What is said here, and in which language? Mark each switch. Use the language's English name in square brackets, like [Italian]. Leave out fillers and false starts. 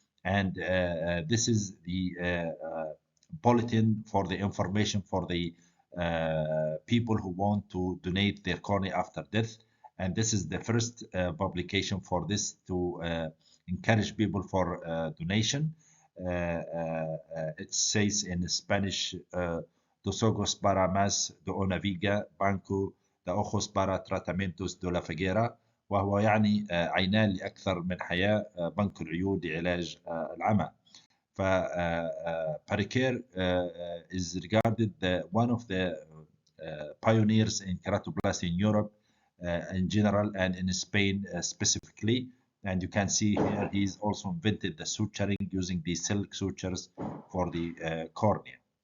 [English] And this is the bulletin for the information for the people who want to donate their cornea after death. And this is the first publication for this to encourage people for donation. It says in Spanish, [Spanish] dos ojos para más de una viga, banco de ojos para tratamientos de la ceguera. [Arabic] وهو يعني عينان لأكثر من حياة، بنك العيون لعلاج العمى. [English] ف Barraquer is regarded one of the pioneers in keratoplasty in Europe in general, and in Spain specifically. And you can see here he's also invented the suturing using the silk sutures for the cornea.